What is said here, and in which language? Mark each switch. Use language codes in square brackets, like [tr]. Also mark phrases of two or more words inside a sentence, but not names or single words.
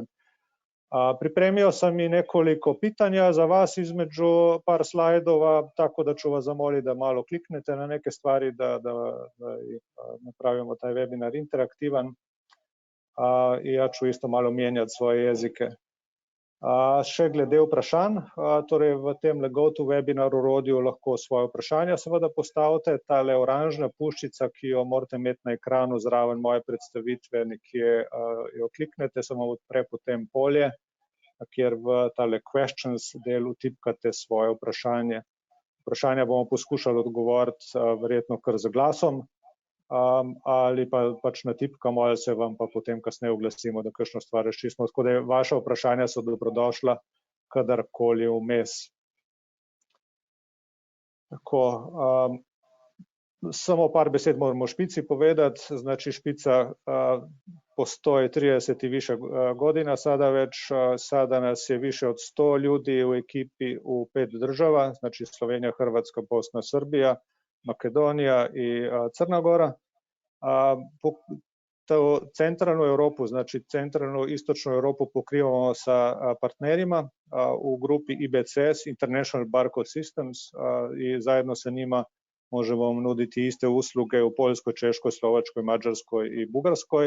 [hr] Pripremio sam i nekoliko pitanja za vas između par slajdova, tako da ću vas zamoliti da malo kliknete na neke stvari, da napravimo taj webinar interaktivan. I ja ću isto malo mijenjati svoje jezike. [sl] Še glede vprašanj, torej v tem GoToWebinaru rodiju lahko svoje vprašanja seveda postavite. Tale oranžna puščica, ki jo morate imeti na ekranu zraven moje predstavitve, nekje jo kliknete, samo odpre potem polje, kjer v tale questions delu tipkate svoje vprašanje. Vprašanja bomo poskušali odgovoriti verjetno kar z glasom, ali pa pač natipkamo, ali se vam pa potem kasneje oglasimo, da kakšno stvar razčistimo. Tako da vaša vprašanja so dobrodošla kadarkoli vmes. Tako, samo par besed moramo o špici povedati. [hr] Znači špica postoji 30 i više godina sada već. Sada nas je više od 100 ljudi u ekipi u 5 država, znači Slovenija, Hrvatska, Bosna, Srbija, Makedonija i Crna Gora. Centralnu Europu, znači centralnu istočnu Europu pokrivamo sa partnerima u grupi IBCS, International Barcode Systems, i zajedno sa njima možemo vam nuditi iste usluge u Poljskoj, Češkoj, Slovačkoj, Mađarskoj i Bugarskoj.